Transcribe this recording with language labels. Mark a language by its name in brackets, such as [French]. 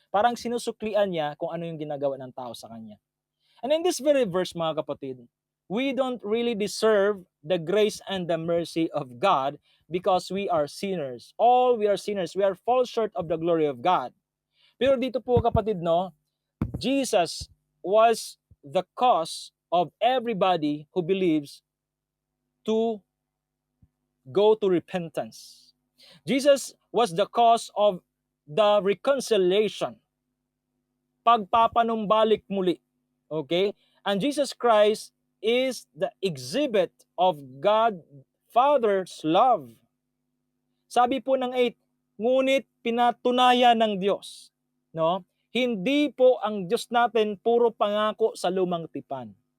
[Filipino] Parang sinusuklian niya kung ano yung ginagawa ng tao sa kanya. [English] And in this very verse, [Filipino] mga kapatid, [English] we don't really deserve the grace and the mercy of God because we are sinners. All we are sinners. We are fall short of the glory of God. [Filipino] Pero dito po kapatid, no, [English] Jesus was the cause of everybody who believes to go to repentance. Jesus was the cause of the reconciliation, [Filipino] pagpapanumbalik muli. [English] Okay? And Jesus Christ is the exhibit of God Father's love. [Filipino] Sabi po ng 8, ngunit pinatunayan ng Diyos, no? Hindi po ang Diyos natin puro pangako sa lumang tipan.